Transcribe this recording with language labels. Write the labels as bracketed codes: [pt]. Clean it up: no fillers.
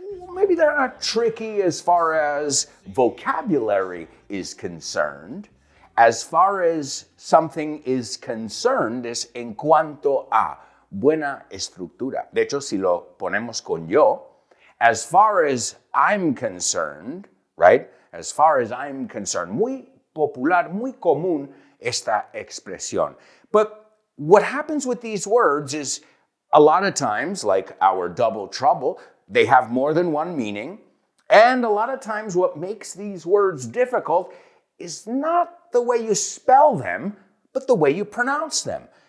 [en] Maybe they're not tricky as far as vocabulary is concerned. As far as something is concerned, [es] es en cuanto a buena estructura. De hecho, si lo ponemos con yo, [en] as far as I'm concerned, right? As far as I'm concerned, [es] muy popular, muy común esta expresión. [en] But what happens with these words is a lot of times, like our double trouble, they have more than one meaning. And a lot of times what makes these words difficult is not the way you spell them, but the way you pronounce them.